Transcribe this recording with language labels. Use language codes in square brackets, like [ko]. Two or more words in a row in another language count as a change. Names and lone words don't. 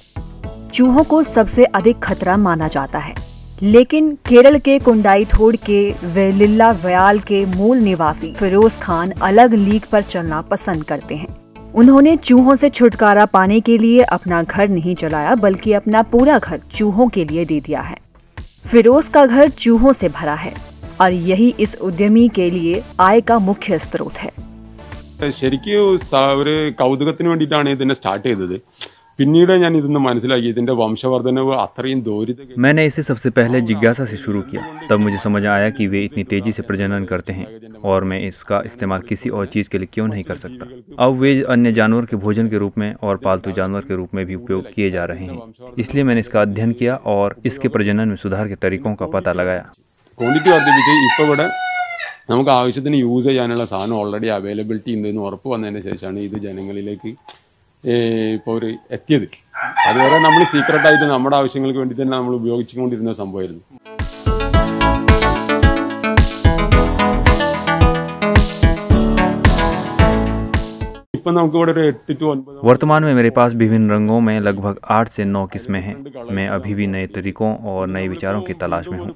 [hi] चूहों को सबसे अधिक खतरा माना जाता है, लेकिन केरल के कुंडाईथोड़ के वेलिल्ला व्याल के मूल निवासी फिरोज खान अलग लीग पर चलना पसंद करते हैं। उन्होंने चूहों से छुटकारा पाने के लिए अपना घर नहीं जलाया, बल्कि अपना पूरा घर चूहों के लिए दे दिया है। फिरोज का घर चूहों से भरा है और यही इस उद्यमी के लिए आय का मुख्य स्रोत है। [ml] ശരിക്കും കൗതുകത്തിന് വേണ്ടിയിട്ടാണ് ഇതിനെ സ്റ്റാർട്ട് ചെയ്തത്. പിന്നീട് ഞാൻ ഇതൊന്ന് മനസ്സിലാക്കി ഇതിന്റെ വംശവർദ്ധനവ് അത്രയും ദൂരിത. [hi] मैंने इसे सबसे पहले जिज्ञासा से शुरू किया, तब मुझे समझ आया कि वे इतनी तेजी से प्रजनन करते हैं और मैं इसका इस्तेमाल किसी और चीज़ के लिए क्यों नहीं कर सकता। अब वे अन्य जानवर के भोजन के रूप में और पालतू जानवर के रूप में भी उपयोग किए जा रहे हैं, इसलिए मैंने इसका अध्ययन किया और इसके प्रजनन में सुधार के तरीकों का पता लगाया। [ml] ക്വാണ്ടിറ്റി വർദ്ധിപ്പിച്ച് ഇപ്പോൾ ഇവിടെ നമുക്ക് ആവശ്യത്തിന് യൂസ് ചെയ്യാനുള്ള സാധനം [en] already availability [ml] ഉണ്ടെന്ന് ഉറപ്പ് വന്നതിന് ശേഷമാണ് ഇത് ജനങ്ങളിലേക്ക് ഇപ്പോൾ ഒരു എത്തിയത്. അതുവരെ നമ്മൾ സീക്രട്ടായിട്ട് നമ്മുടെ ആവശ്യങ്ങൾക്ക് വേണ്ടി തന്നെ നമ്മൾ ഉപയോഗിച്ചുകൊണ്ടിരുന്ന സംഭവമായിരുന്നു. [hi] वर्तमान में मेरे पास विभिन्न रंगों में लगभग 8 से 9 किस्में हैं। मैं अभी भी नए तरीकों और नए विचारों की तलाश में हूँ।